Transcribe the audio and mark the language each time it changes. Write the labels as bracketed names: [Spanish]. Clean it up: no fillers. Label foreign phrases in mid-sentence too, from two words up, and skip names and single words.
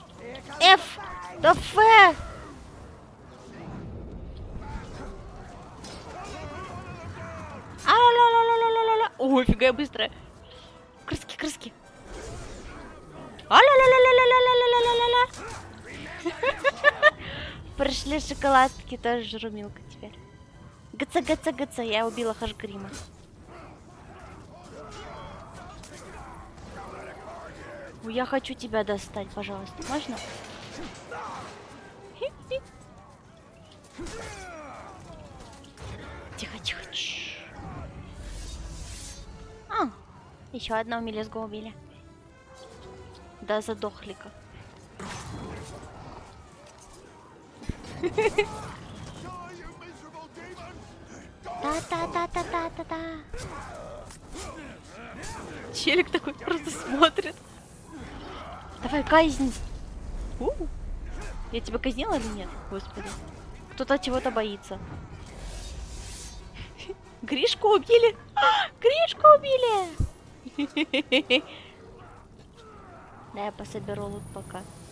[Russian] F! Да F! А-ла-ла-ла-ла-ла-ла-ла. Ой, фига я быстрая. Крыски, крыски. А-ла-ла-ла-ла-ла-ла-ла-ла-ла-ла-ла. Пришли шоколадки, тоже жру Милка теперь. Гца, гца, гца, я убила Хашгрима. Ой, я хочу тебя достать, пожалуйста. Можно? Тихо, тихо. Еще одного мелезгу убили. Да задохли-ка. Та-та-та-та-та-та-та. Челик такой просто смотрит. Давай, казнь. Я тебя казнила или нет? Господи. Кто-то чего-то боится. Гришку убили! Гришку убили! Да, я пособеру лут пока.